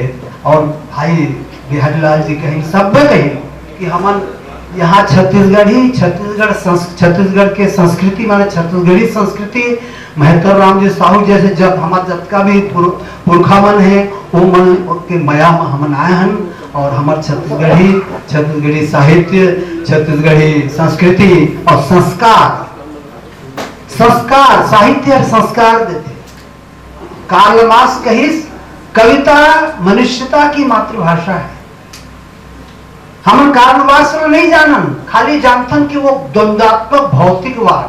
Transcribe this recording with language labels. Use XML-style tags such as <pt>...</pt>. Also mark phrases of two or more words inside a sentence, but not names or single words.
<hne>और भाई बिहारी लाल जी कहीं सब कहीं कि हमन यहाँ छत्तीसगढ़ के संस्कृति माने छत्तीसगढ़ी संस्कृति, मेहतर राम जी साहू जैसे जब हमारे जतका भी पुरखा मन है वो मन के मया में हमन आए हन। और हमारे छत्तीसगढ़ी साहित्य, छत्तीसगढ़ी संस्कृति और संस्कार साहित्य और संस्कार देते। कार्ल मार्क्स कहिस कविता मनुष्यता की मातृभाषा है। हम कार्ल मार्क्स को नहीं जानन, खाली जानथन कि वो द्वंद्वात्मक भौतिकवाद।</hne>